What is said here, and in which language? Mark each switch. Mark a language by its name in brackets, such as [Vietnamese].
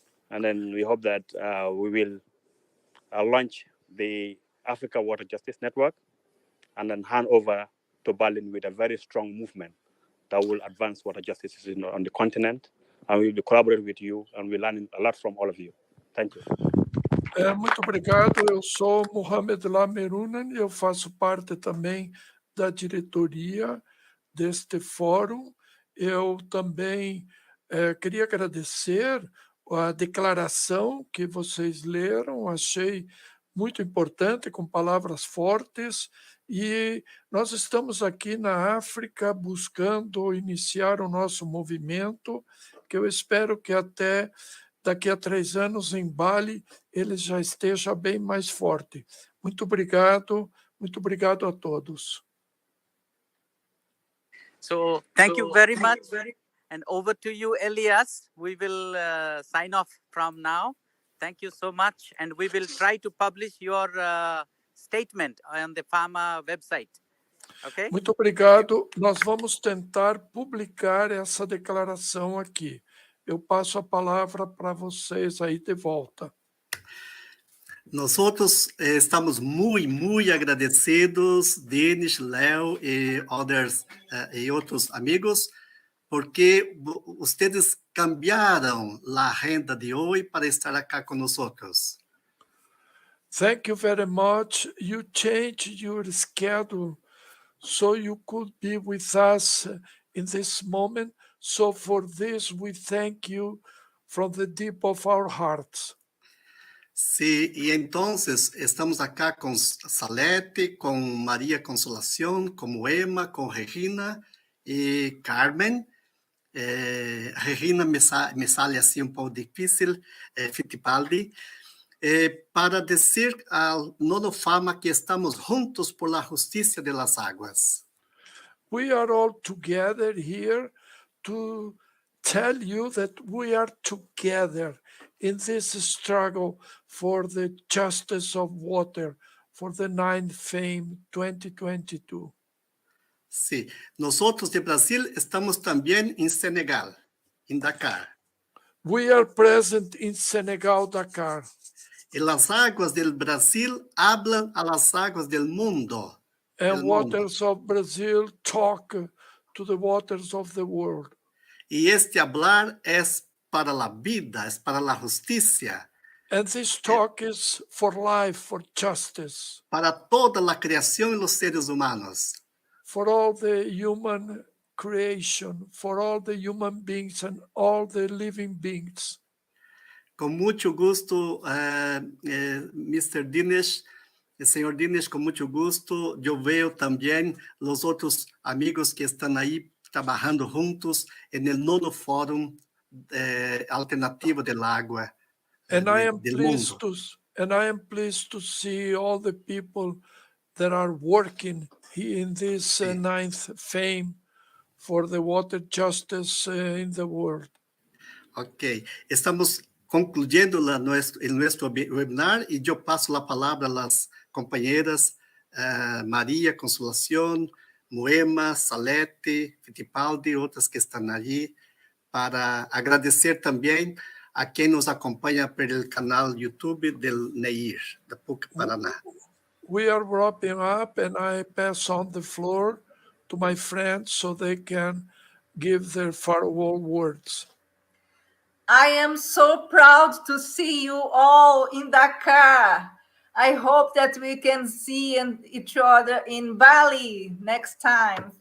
[English] And then we hope that we will launch the Africa Water Justice Network and then hand over to Berlin with a very strong movement that will advance water justice on the continent. And we will collaborate with you and we learn a lot from all of you. Thank you. [Portuguese] Muito obrigado. Eu sou Mohamed Lamerunan e eu faço parte também da diretoria deste fórum. Eu também queria agradecer a declaração que vocês leram, achei muito importante, com palavras fortes, e nós estamos aqui na África buscando iniciar o nosso movimento, que eu espero que até daqui a 3 anos em Bali ele já esteja bem mais forte. Muito obrigado a todos. [English] So thank you very much. And over to you, Elias. We will sign off from now. Thank you so much. And we will try to publish your statement on the Fama website. Okay? [Portuguese] Muito obrigado. Nós vamos tentar publicar essa declaração aqui. Eu passo a palavra para vocês aí de volta. Nós estamos muito agradecidos, Denis, Léo e outros amigos, porque vocês cambiaram a agenda de hoje para estar aqui conosco. [English] Thank you very much. You changed your schedule so you could be with us in this moment. So for this, we thank you from the deep of our hearts. [Spanish] Sí, y entonces estamos acá con Salete, con María Consolación, con Emma, con Regina y Carmen. Regina me sale así un poco difícil, Fittipaldi, para decir al Nodo Fama que estamos juntos por la justicia de las aguas. [English] We are all together here to tell you that we are together in this struggle for the justice of water for the 9th Fame 2022. [Spanish] Sí, nosotros de Brasil estamos también en Senegal, en Dakar. [English] We are present in Senegal, Dakar. [Spanish] Y las aguas del Brasil hablan a las aguas del mundo. [English] And waters of Brazil talk to the waters of the world. [Spanish] Y este hablar es para la vida, es para la justicia. [English] And this talk is for life, for justice. [Spanish] Para toda la creación y los seres humanos. [English] For all the human creation, for all the human beings and all the living beings. [Portuguese] Com muito gosto, Mr. Dinesh, senhor Dinesh, com muito gosto. Eu vejo também os outros amigos que estão aí trabalhando juntos no nono Fórum Alternativo del Água del mundo. [English] And I am pleased to see all the people that are working in this ninth Fame for the water justice in the world. [Spanish] Ok, estamos concluyendo nuestro webinar y yo paso la palabra a las compañeras María, Consolación, Moema, Salete, Fittipaldi, otras que están allí, para agradecer también a quien nos acompaña por el canal YouTube del NEIR, de PUC Paraná. [English] We are wrapping up and I pass on the floor to my friends so they can give their farewell words. I am so proud to see you all in Dakar. I hope that we can see each other in Bali next time.